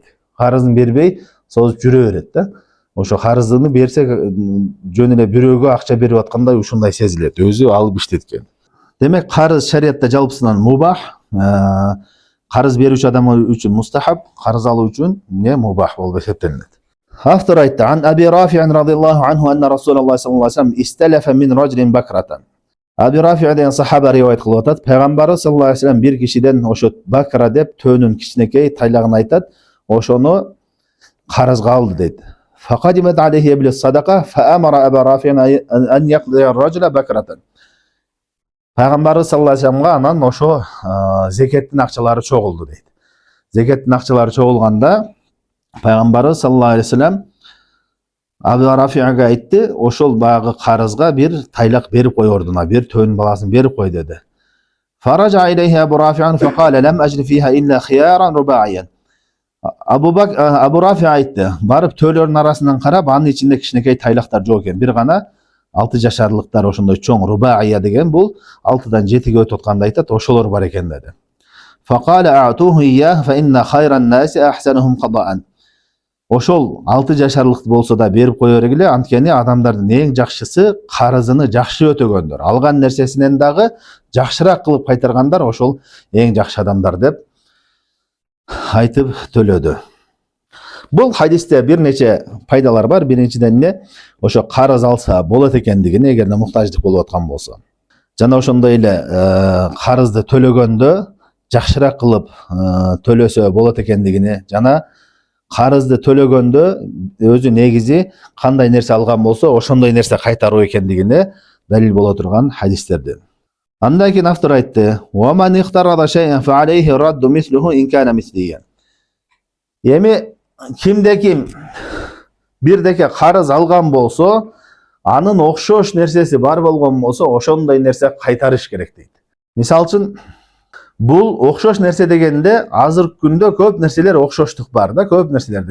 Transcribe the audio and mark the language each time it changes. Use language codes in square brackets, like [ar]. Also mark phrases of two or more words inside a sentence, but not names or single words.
[ky] Карызын бербей созуп жүрө берет да. Ошо карызын берсе жөн эле бирөөгө акча берип аткандай ушундай сезилет, өзү алып иштеткен. Демек, карыз шариятта жалпысынан мубах, карыз берүүчү адам үчүн мустахаб, карыз алуу үчүн мубах болуп эсептелинет. Автор айтты: [ar] "عن أبي رافع رضي الله عنه أن رسول الله صلى الله عليه وسلم استسلف من رجل بكرة." [ky] Аби Рафи деген сахаба ривайет кылып атат. Пайгамбарыбыз [ar] صلى الله عليه وسلم [ky] бир кишиден ошо бакра деп төөнүн кичинекей тайлагын айтат. Ошону карызга алды дейт. [ar] فقدمت عليه إبل صدقة فأمر أبا رافع أن يقضي الرجل بكرة. [ky] Пайгамбарыбыз [ar] صلى الله عليه وسلم [ky] анан ошо зекеттин акчалары чогулду дейт. Зекеттин акчалары чогулганда Пайгамбарыбыз [ar] صلى الله عليه وسلم [ky] Абу Рафига айтты, ошол багы карызга бир тайлак берип кой ордуна, бир төөнүн баласын берип кой деди. [ar] فرجع إليه أبو رافع فقال لم أجد فيها إلا خيارا رباعيا. [ky] Абу Рафи айтты, барып төөлөрдүн арасынан карап, анын ичинде кичинекей тайлактар жок экен. Бир гана 6 жашарлыктар ошондой чоң рубаия деген бул 6дан 7ге өтүп атканды айтат, ошолор бар экен деди. [ar] فقال أعطه إياه فإن خير الناس أحسنهم قضاء. [ky] Ошол 6 жашарлыкты болсо да берип кое бергиле, анткени адамдардын эң жакшысы карызыны жакшы өтөгөндөр. Алган нерсесинен дагы жакшыраак кылып кайтаргандар ошол эң жакшы адамдар деп айтып төлөдү. Бул хадисте бир нече пайдалар бар. Биринчиден ошо карыз алса болот экендигини, эгерде муктаждык болуп аткан болсо. Жана ошондой эле карызды төлөгөндө жакшыраак кылып төлөсө болот экендигини, жана карызды төлөгөндө өзү негизи кандай нерсе алган болсо ошондой нерсе кайтаруу экендигине далил боло турган хадистерден. Андан кийин автор айтты: [ar] "ومن اقترض شيئا فعليه رد مثله إن كان مثليا." [ky] Эми кимде ким бирдеке карыз алган болсо, анын окшош нерсеси бар болгон болсо, ошондой нерсе кайтарыш керек дейт. Мисалы үчүн, бул окшош нерсе дегенде азыркы күндө көп нерселер окшоштук бар да, көп нерселерде.